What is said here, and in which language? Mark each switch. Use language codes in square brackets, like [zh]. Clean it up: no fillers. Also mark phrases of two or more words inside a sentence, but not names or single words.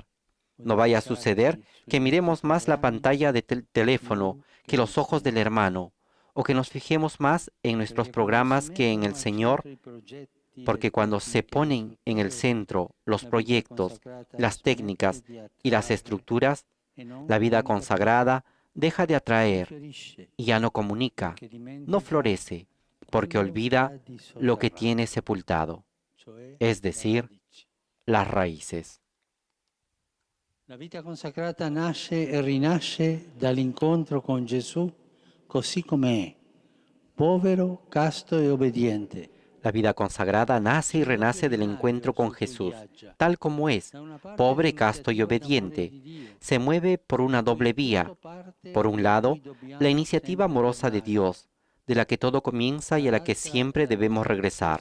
[es] No vaya a suceder que miremos más la pantalla del teléfono que los ojos del hermano, o que nos fijemos más en nuestros programas que en el Señor, porque cuando se ponen en el centro los proyectos, las técnicas y las estructuras, la vida consagrada deja de atraer y ya no comunica, no florece, porque olvida lo que tiene sepultado, es decir, las raíces. [it] La vita consacrata nasce e rinasce dall'incontro con Gesù così com'è, povero, casto e obbediente. [es] La vida consagrada nace y renace del encuentro con Jesús, tal como es, pobre, casto y obediente. Se mueve por una doble vía. Por un lado, la iniciativa amorosa de Dios, de la que todo comienza y a la que siempre debemos regresar.